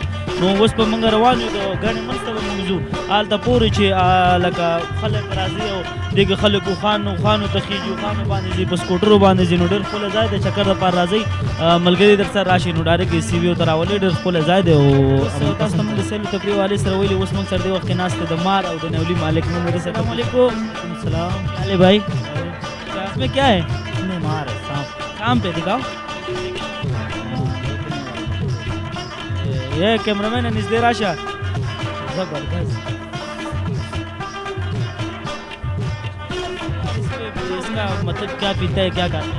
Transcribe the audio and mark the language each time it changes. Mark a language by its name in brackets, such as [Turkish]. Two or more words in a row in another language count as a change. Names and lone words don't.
[Pashto] نو اوس به موږ روان یو، د ګڼې منځ ته به موږ ځو هلته پورې چې لکه خلک راځي او دې کې خلک خوانو ته خېږي، خوانو باندې ځي، په سکوټرو باندې ځي. نو ډېر ښکلی ځای دی. چکر دپاره راځئ، ملګري در سره راشي نو ډایرکټ یې سیویو ته راولئ. ډېر ښکلی ځای دی. او تاسو ته موږ د سیل و تفریح والے سره ویلي. اوس موږ سره دې وخت کې ناست دی د مار او د نیولي مالک. موږ دې سره [Arabic] السلام علیکم. [Urdu] السلام. کیا حال ہے بھائی؟ اس میں کیا ہے؟ مار ہے، سانپ ہے. دکھاؤ. یہ کیمرہ مین ہے [Pashto] نزدے راشا. [Urdu] زبردست. اس کا مطلب کیا پیتا ہے، کیا کھاتا ہے؟